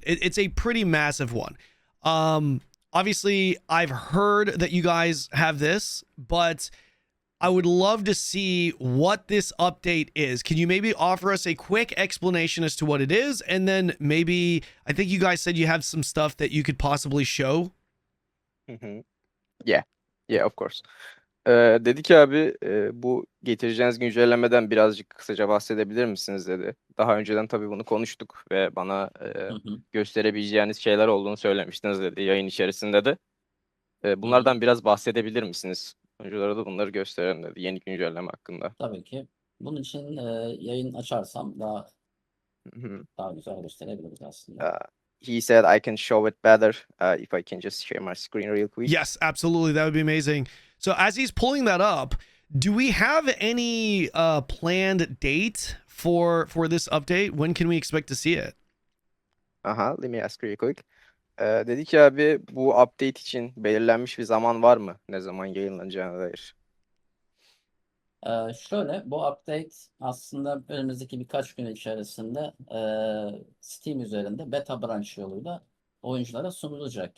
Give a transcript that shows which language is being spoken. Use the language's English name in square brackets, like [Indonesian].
[English] It's a pretty massive one. Obviously, I've heard that you guys have this, but I would love to see what this update is. Can you maybe offer us a quick explanation as to what it is? And then maybe, I think you guys said you have some stuff that you could possibly show. Yeah, of course. [Turkish] Dedi ki abi bu getireceğiniz güncellemeden birazcık kısaca bahsedebilir misiniz dedi. Daha önceden tabii bunu konuştuk ve bana gösterebileceğiniz şeyler olduğunu söylemiştiniz dedi yayın içerisinde de. Bunlardan biraz bahsedebilir misiniz? Oyunculara da bunları gösterelim dedi yeni güncelleme hakkında. Tabii ki. Bunun için yayın açarsam daha güzel gösterebiliriz aslında. [English] He said I can show it better if I can just share my screen real quick. Yes, absolutely. That would be amazing. So as he's pulling that up, do we have any planned date for this update? When can we expect to see it? Let me ask real quick. [Turkish] Dedi ki abi bu update için belirlenmiş bir zaman var mı? Ne zaman yayınlanacağına dair. Şöyle, bu update aslında önümüzdeki birkaç gün içerisinde Steam üzerinde beta branch yoluyla oyunculara sunulacak.